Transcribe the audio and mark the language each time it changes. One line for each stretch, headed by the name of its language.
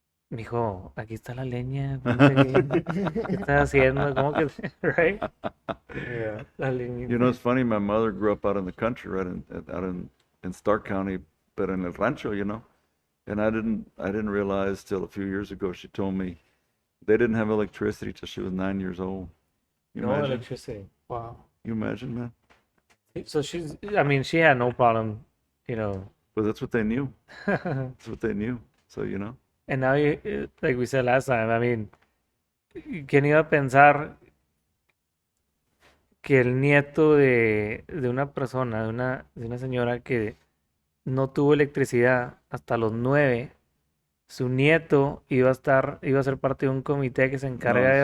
Spanish: mijo, aquí está la leña, ponte bien. ¿Qué estás haciendo? ¿Cómo que, right?
English: Yeah.
Spanish: La leña.
English: You know, it's funny. My mother grew up out in the country, right, out in Stark County, but in El Rancho, you know. And I didn't realize till a few years ago. She told me they didn't have electricity till she was 9 years old. You No imagine? electricity. Wow. You imagine, man? So I mean, she had no problem, you know. But that's what they knew. And That's what they knew. So, you know. now like we said last time, I mean,
Spanish: ¿quién iba a pensar que el nieto de una persona, de una señora que no tuvo electricidad hasta los 9, su nieto iba a ser parte de un comité que se encarga